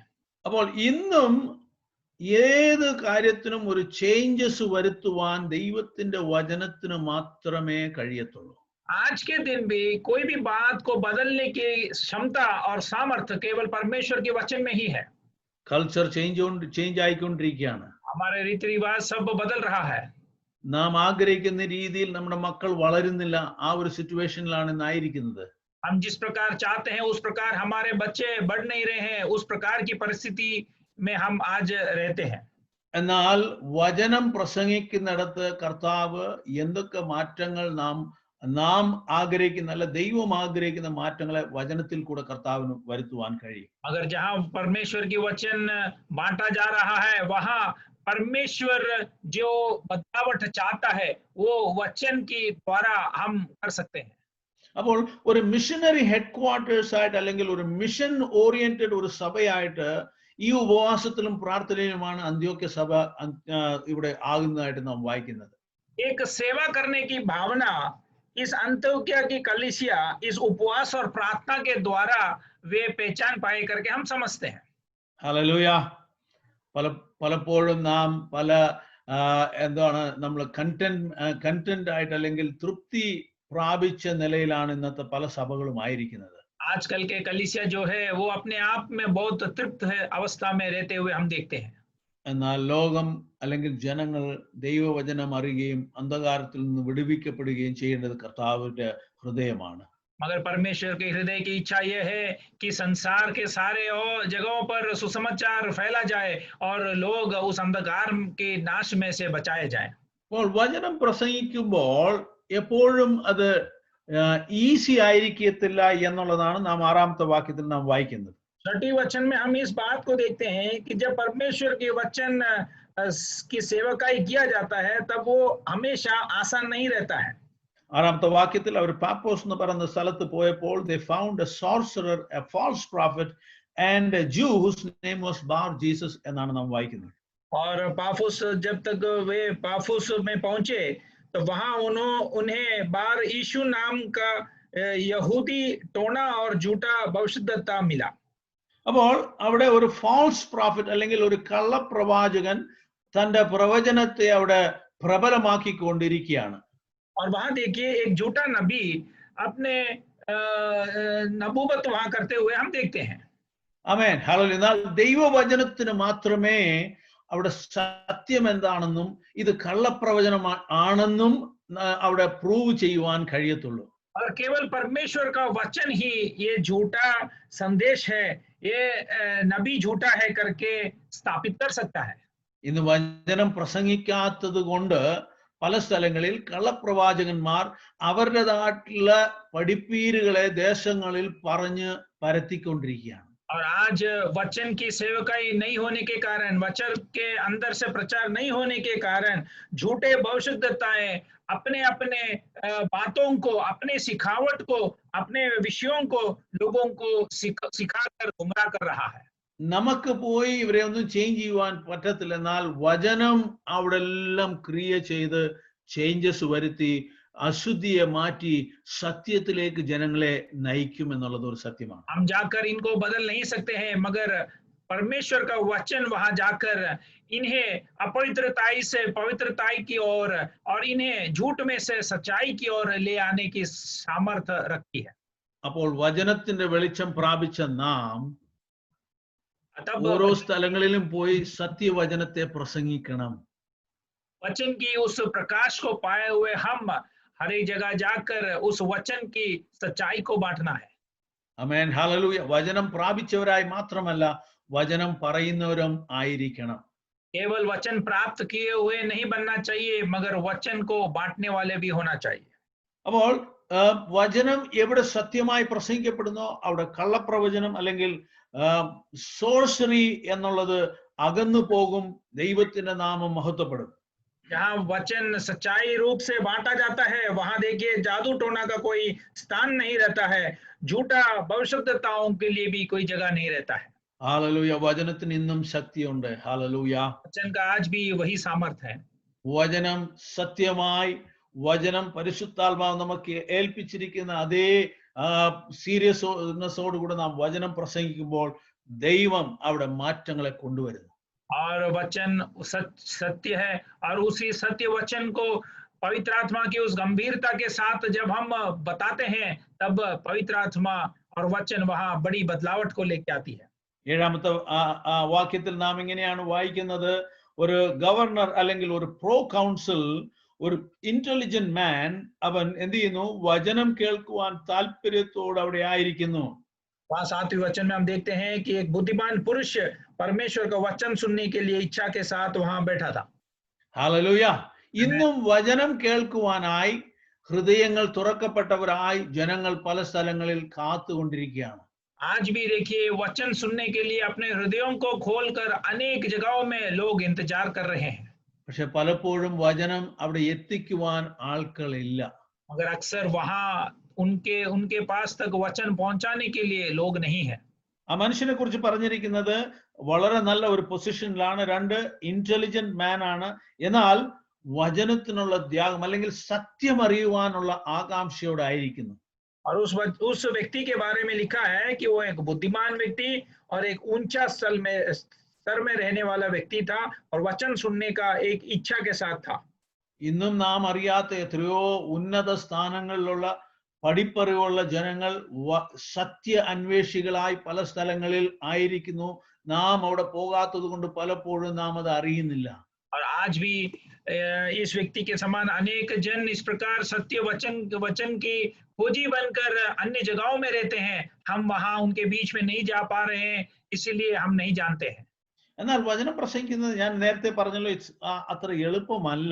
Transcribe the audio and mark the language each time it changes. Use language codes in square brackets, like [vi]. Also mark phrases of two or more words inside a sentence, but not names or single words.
[ml] അപ്പോൾ ഇന്നും ഏത് കാര്യത്തിനും ഒരു ചേഞ്ചസ് വരുത്തുവാൻ ദൈവത്തിന്റെ വചനത്തിന് മാത്രമേ കഴിയത്തുള്ളൂ. [hi] आज के दिन भी कोई भी बात को बदलने की क्षमता और सामर्थ्य केवल परमेश्वर के वचन में ही है। [en] culture change [ml] ആയിക്കൊണ്ടിരിക്കുകയാണ്. [hi] हमारे रीति रिवाज सब बदल रहा है। [ml] നാം ആഗ്രഹിക്കുന്ന രീതിയിൽ നമ്മുടെ മക്കൾ വളരുന്നില്ല. ആ ഒരു സിറ്റുവേഷനിലാണ് ഇന്നായിരിക്കുന്നത്. [hi] हम जिस प्रकार चाहते हैं उस प्रकार हमारे बच्चे बढ़ नहीं रहे हैं, उस प्रकार की परिस्थिति में हम आज रहते हैं। [ml] എന്നാൽ വചനം പ്രസംഗിക്കുന്നിടത്ത് കർത്താവ് എന്തൊക്കെ മാറ്റങ്ങൾ നാം ആഗ്രഹിക്കുന്ന, അല്ല ദൈവം ആഗ്രഹിക്കുന്ന മാറ്റങ്ങളെ വചനത്തിൽ കൂടെ കർത്താവിന് വരുത്തുവാൻ കഴിയും. [hi] अगर जहां परमेश्वर की वचन बांटा जा रहा है वहां परमेश्वर जो बदलावट चाहता है वो वचन के द्वारा हम कर सकते हैं। [ml] അപ്പോൾ ഒരു [en] missionary head quarters [ml] ആയിട്ട് അല്ലെങ്കിൽ ഒരു [en] mission oriented [ml] ഒരു സഭയായിട്ട് ഈ ഉപവാസത്തിലും പ്രാർത്ഥനയിലുമാണ് അന്ത്യോക്യ സഭ ഇവിടെ ആകുന്നതായിട്ട് നാം വായിക്കുന്നത്. [hi] एक सेवा करने की भावना इस अंत्योक्या की कलीसिया इस उपवास और प्रार्थना के द्वारा वे पहचान पाए करके हम समझते हैं। [ml] ഹല്ലേലൂയ. പലപ്പോഴും നാം പല എന്താണ് നമ്മൾ കണ്ടന്റ് ആയിട്ട് അല്ലെങ്കിൽ തൃപ്തി പ്രാപിച്ച നിലയിലാണ് ഇന്നത്തെ പല സഭകളും ആയിരിക്കുന്നത്. [hi] आजकल के कलीसिया जो है वो अपने आप में बहुत तृप्त है अवस्था में रहते हुए हम देखते हैं। [ml] എന്നാൽ ലോകം അല്ലെങ്കിൽ ജനങ്ങൾ ദൈവവചനം അറിയുകയും അന്ധകാരത്തിൽ നിന്ന് വിടുവിക്കപ്പെടുകയും ചെയ്യേണ്ടത് കർത്താവിന്റെ ഹൃദയമാണ്. [hi] मगर परमेश्वर के हृदय की इच्छा यह है कि संसार के सारे और जगहों पर सुसमाचार फैला जाए और लोग उस अंधकार के नाश में से बचाए जाएं। [ml] അപ്പോൾ വചനം പ്രസംഗിക്കുമ്പോൾ എപ്പോഴും അത് ഈസി ആയിരിക്കത്തില്ല എന്നുള്ളതാണ് നാം 6ാമത്തെ വാക്യത്തിൽ നാം വായിക്കുന്നത്. [hi] 6th वचन में हम इस बात को देखते हैं कि जब परमेश्वर के वचन की सेवकाई किया जाता है तब वो हमेशा आसान नहीं रहता है। [ml] 6ാമത്തെ വാക്യത്തിൽ അവർ പാപ്പോസ് എന്ന് പറയുന്ന സ്ഥലത്ത് പോയപ്പോൾ [en] they found a sorcerer, a false prophet and a Jew whose name was Bar Jesus [ml] എന്നാണ് നാം വായിക്കുന്നത്. [hi] और पाफुस जब तक वे पाफुस में पहुंचे तो वहां उन्हें बार यीशु नाम का यहूदी टोना और झूठा भविष्यद्वक्ता मिला। [ml] അപ്പോൾ അവിടെ ഒരു [en] false prophet [ml] അല്ലെങ്കിൽ ഒരു കള്ളപ്രവാചകൻ തന്റെ പ്രവചനത്തെ അവിടെ പ്രബലമാക്കിക്കൊണ്ടിരിക്കുകയാണ്. [hi] और वहां देखिए एक झूठा नबी अपने नबूवत वहां करते हुए हम देखते हैं। [ml] ആമേൻ ഹല്ലേലൂയ. എന്നാൽ ദൈവവചനത്തിന് മാത്രമേ അവിടെ സത്യം എന്താണെന്നും ഇത് കള്ളപ്രവചനം ആണെന്നും അവിടെ പ്രൂവ് ചെയ്യുവാൻ കഴിയത്തുള്ളൂ. [hi] और केवल परमेश्वर का वचन ही ये झूठा संदेश है, ये नबी झूठा है करके स्थापित कर सकता है। [ml] ഇന്ന് വചനം പ്രസംഗിക്കാത്തത് കൊണ്ട് പല സ്ഥലങ്ങളിൽ കള്ളപ്രവാചകന്മാർ അവരുടേതായിട്ടുള്ള പഠിപ്പീരുകളെ ദേശങ്ങളിൽ പറഞ്ഞ് പരത്തിക്കൊണ്ടിരിക്കുകയാണ്. [hi] और आज वचन की सेवकाई नहीं होने के कारण, वचन के अंदर से प्रचार नहीं होने के कारण झूठे भविष्यद्वक्ताएं अपने अपने बातों को, अपने सिखावट को, अपने विषयों को लोगों को सिखाकर गुमराह कर रहा है। [ml] നമുക്ക് പോയി ഇവരെ ഒന്നും ചേഞ്ച് ചെയ്യുവാൻ പറ്റത്തില്ല. എന്നാൽ വചനം അവിടെ എല്ലാം ക്രിയ ചെയ്ത് ചേഞ്ചസ് വരുത്തി അശുദ്ധിയെ മാറ്റി സത്യത്തിലേക്ക് ജനങ്ങളെ നയിക്കും എന്നുള്ളത് ഒരു സത്യമാണ്. [hi] हम जाकर इनको बदल नहीं सकते हैं, मगर परमेश्वर का वचन वहां जाकर इन्हें अपवित्रताई से पवित्रताई की ओर और इन्हें झूठ में से सच्चाई की ओर ले आने की सामर्थ्य रखती है। [ml] അപ്പോൾ വചനത്തിന്റെ വെളിച്ചം പ്രാപിച്ച നാം [hi] तब [ml] ഓരോ സ്ഥലങ്ങളിലും പോയി സത്യവചനത്തെ പ്രസംഗിക്കണം. [hi] वचन की उस प्रकाश को पाए हुए हम हर एक जगह जाकर उस वचन की सच्चाई को बांटना है। [ml] ആമേൻ ഹല്ലേലൂയ. വചനം പ്രാപിച്ചവരായി മാത്രമല്ല വചനം പറയുന്നവരും ആയിരിക്കണം. [hi] केवल वचन प्राप्त किए हुए नहीं बनना चाहिए, मगर वचन को बांटने वाले भी होना चाहिए। [ml] അപ്പോൾ വചനം എവിടെ സത്യമായി പ്രസംഗിക്കപ്പെടുന്നോ അവിടെ കള്ളപ്രവചനം അല്ലെങ്കിൽ സോഴ്സറി എന്നുള്ളത് അകന്നു പോകും. ദൈവത്തിന്റെ നാമം മഹത്വപ്പെടും. [hi] जहाँ वचन सच्चाई रूप से बांटा जाता है वहां देखिए जादू टोना का कोई स्थान नहीं रहता है, झूठा भविष्यद्वक्ताओं के लिए भी कोई जगह नहीं रहता है। [ml] ഹല്ലേലൂയ. വചനത്തിന് ഇന്നും ശക്തിയുണ്ട്. ഹല്ലേലൂയ. [hi] वचन का आज भी वही सामर्थ है। [ml] വചനം സത്യമായി വചനം പരിശുദ്ധാത്മാവ് നമുക്ക് ഏൽപ്പിച്ചിരിക്കുന്ന അതേ സീരിയസ്നെസ്സോടുകൂടെ നാം വചനം പ്രസംഗിക്കുമ്പോൾ ദൈവം അവിടെ മാറ്റങ്ങളെ കൊണ്ടുവരുന്നു. [hi] और वचन सत्य है, और उसी सत्य वचन को पवित्र आत्मा की उस गंभीरता के साथ जब हम बताते हैं तब पवित्र आत्मा और वचन वहां बड़ी बदलावट को लेके आती है। [ml] ഏഴാമത്തെ വാക്യത്തിൽ നാം ഇങ്ങനെയാണ് വായിക്കുന്നത്, ഒരു ഗവർണർ അല്ലെങ്കിൽ ഒരു [en] pro consul, [ml] ഒരു [en] intelligent man, [ml] അവൻ എന്ത് ചെയ്യുന്നു? വചനം കേൾക്കുവാൻ താല്പര്യത്തോടെ അവിടെ ആയിരിക്കുന്നു. [hi] वहां 7वें वचन में हम देखते हैं कि एक बुद्धिमान पुरुष परमेश्वर का वचन सुनने के लिए इच्छा के साथ वहां बैठा था। [ml] ഹല്ലേലൂയ. ഇന്നും വചനം കേൾക്കുവാനായി ഹൃദയങ്ങൾ തുറക്കപ്പെട്ടവരായി ജനങ്ങൾ പല സ്ഥലങ്ങളിൽ കാത്തുകൊണ്ടിരിക്കുകയാണ്. [hi] आज भी देखिए वचन सुनने के लिए अपने हृदयों को खोलकर अनेक जगहों में लोग इंतजार कर रहे हैं, [ml] പക്ഷെ പലപ്പോഴും വചനം അവിടെ എത്തിക്കുവാൻ ആൾക്കളില്ല. [hi] मगर अक्सर वहां उनके पास तक वचन पहुंचाने के लिए लोग नहीं है। [ml] ആ മനുഷ്യനെ കുറിച്ച് പറഞ്ഞിരിക്കുന്നത് വളരെ നല്ല ഒരു പൊസിഷനിലാണ്, 2 [en] intelligent man [ml] ആണ്, എന്നാൽ വചനത്തിനുള്ള ത്യാഗം അല്ലെങ്കിൽ സത്യം അറിയുവാനുള്ള ആകാംക്ഷയോടെ ആയിരിക്കുന്നു. [hi] और उस व्यक्ति के बारे में लिखा है कि वो एक बुद्धिमान व्यक्ति और एक ऊंचा स्तर में रहने वाला व्यक्ति था और वचन सुनने का एक इच्छा के साथ था। [ml] ഇന്നും നാം അറിയാത്ത എത്രയോ ഉന്നത സ്ഥാനങ്ങളിലുള്ള പഠിപ്പറിവുള്ള ജനങ്ങൾ സത്യ അന്വേഷികളായി പല സ്ഥലങ്ങളിൽ ആയിരിക്കുന്നു. നാം അവിടെ പോകാത്തത് കൊണ്ട് പലപ്പോഴും നാം അത് അറിയുന്നില്ല. [hi] और आज भी इस व्यक्ति के समान अनेक जन इस प्रकार सत्य वचन की खोजी बनकर अन्य जगहों में रहते हैं, हम वहां उनके बीच में नहीं जा पा रहे हैं, इसीलिए हम नहीं जानते हैं। [ml] എന്നാൽ വചനം പ്രസംഗിക്കുന്നത് ഞാൻ നേരത്തെ പറഞ്ഞല്ലോ അത്ര എളുപ്പമല്ല.